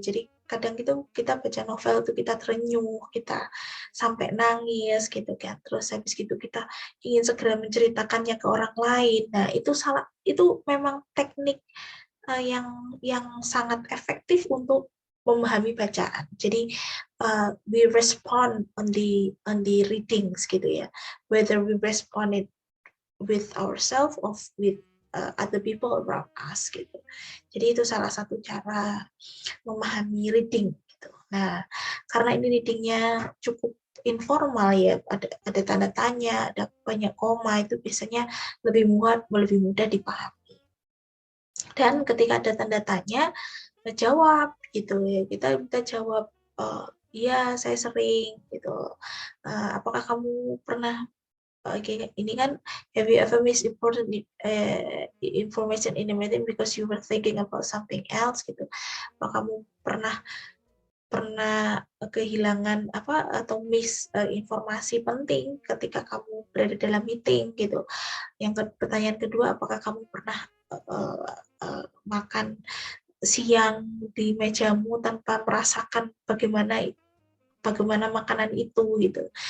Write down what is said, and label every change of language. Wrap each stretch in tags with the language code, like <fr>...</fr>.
<id>Jadi kadang itu kita baca novel itu kita terenyuh, kita sampai nangis gitu kan. Terus habis gitu kita ingin segera menceritakannya ke orang lain. Nah, itu memang teknik yang sangat efektif untuk memahami bacaan. Jadi</id> <en>we respond on the readings</en> <id>gitu ya.</id> <en>Whether we respond it with ourselves or with other people around us</en> <id>gitu. Jadi itu salah satu cara memahami reading gitu. Nah, karena ini readingnya cukup informal ya, ada tanda tanya, ada banyak koma, itu biasanya lebih mudah dipahami. Dan ketika ada tanda tanya, jawab gitu ya. Kita jawab iya saya sering gitu. Apakah kamu pernah ini kan,</id> <en>have you ever missed important information in a meeting because you were thinking about something else</en> <id>gitu. Apa kamu pernah kehilangan apa atau miss informasi penting ketika kamu berada dalam meeting gitu. Pertanyaan kedua, apakah kamu pernah makan siang di mejamu tanpa merasakan bagaimana makanan itu gitu.</id>